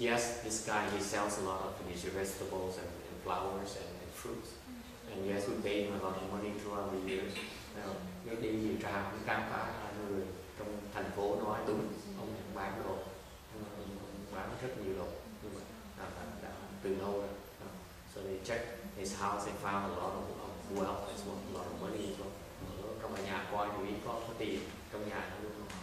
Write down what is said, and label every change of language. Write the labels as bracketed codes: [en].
[en] Yes, this guy, he sells a lot of these vegetables and flowers and fruits, and yes, we pay him a lot of money throughout the years. [vi] Cái đi điều tra cũng khám phá người trong thành phố nói đúng, ông bán đồ, bán rất nhiều đồ, nhưng mà đã từ lâu rồi. [en] So they checked his house, they found a lot of wealth as well, a lot of money as well. [vi] Trong nhà coi thì có tiền trong nhà luôn.